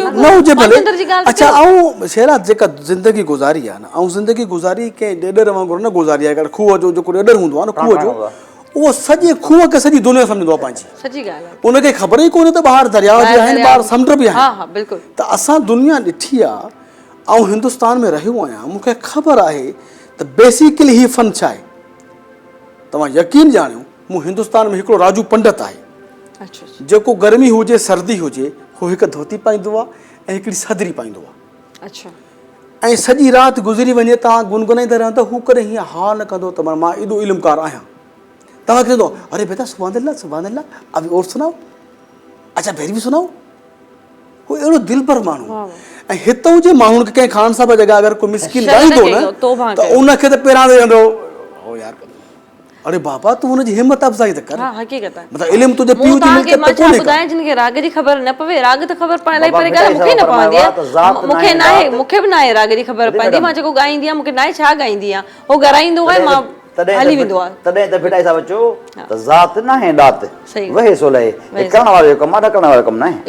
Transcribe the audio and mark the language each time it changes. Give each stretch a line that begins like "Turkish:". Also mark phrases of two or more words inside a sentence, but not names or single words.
Sindhi: भले अच्छा ऐं शेरा जेका ज़िंदगी गुज़ारी आहे न ऐं ज़िंदगी गुज़ारी कंहिं ॾेॾर वांगुरु न गुज़ारी आहे खूह जो जेको ॾेॾर हूंदो आहे न खूह जो उहो सॼे खूह खे सॼी दुनिया सम्झंदो आहे पंहिंजी सची ॻाल्हि आहे उनखे ख़बर ई कोन्हे त ॿाहिरि दरिया बि आहिनि ॿाहिरि समुंड बि आहिनि हा हा बिल्कुलु त असां दुनिया ॾिठी आहे ऐं हिंदुस्तान में रहियो आहियां मूंखे ख़बर आहे त बेसिकली हीउ फ़न छा आहे तव्हां यकीन ॼाणियो मूं हिंदुस्तान में हिकिड़ो राजू पंडित आहे जेको गर्मी हुजे सर्दी हुजे हू हिकु धोती पाईंदो आहे ऐं हिकिड़ी सदरी पाईंदो आहे ऐं सॼी राति गुज़री वञे तव्हां गुनगुनाईंदा रहंदा हू कॾहिं हीअं हा न कंदो त मां एॾो इल्मुकार आहियां तव्हांखे चवंदो
Urdu: ارے بیٹا سبحان اللہ ابھی اور سناؤ اچھا پھر بھی سناؤ
Sindhi: वो अहिड़ो दिलबर माण्हू ऐं हितां जे माण्हुनि खे कंहिं ख़ान साहिब जॻह अगरि कोई मिसकिन ॻाईंदो न त उनखे त पहिरां वेंदो हो यार अरे बाबा तू हुनजी हिम्मत अफ़ज़ाई त कर। हां हक़ीक़त आहे मतलब इल्म तुंहिंजे पीउ जी मिल्कियत त कोन्हे ॿुधाए जिनखे राग जी ख़बर न पवे राग त ख़बर पवण लाइ परे ॻाल्हि मूंखे न पवंदी आहे मूंखे न आहे मूंखे बि न आहे राग जी ख़बर पवंदी मां जेको ॻाईंदी आहियां मूंखे न आहे छा ॻाईंदी आहियां हो ॻाराईंदो आहे मां हली वेंदो आहे तॾहिं त भिटाई साहिब चयो त ज़ात न आहे दात वहे सोलहे करण वारे जो कमु आहे न करण वारो कमु न आहे